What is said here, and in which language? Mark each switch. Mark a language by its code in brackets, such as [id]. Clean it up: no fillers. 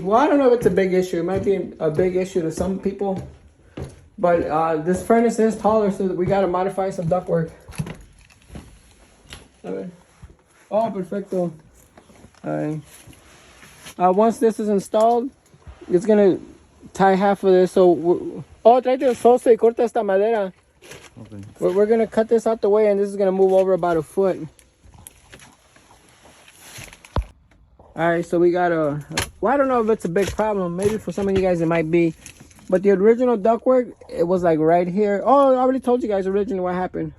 [en] Well, I don't know if it's a big issue. It might be a big issue to some people. But this furnace is taller, so we got to modify some ductwork. [es] Oh, perfecto. [en] Once this is installed, it's going to tie half of this. [es] So, tráete el sosa y corta esta madera. [en] Okay. We're going to cut this out the way, and this is going to move over about a foot. Alright, so we got well, I don't know if it's a big problem. Maybe for some of you guys it might be. But the original ductwork, it was like right here. Oh, I already told you guys originally what happened.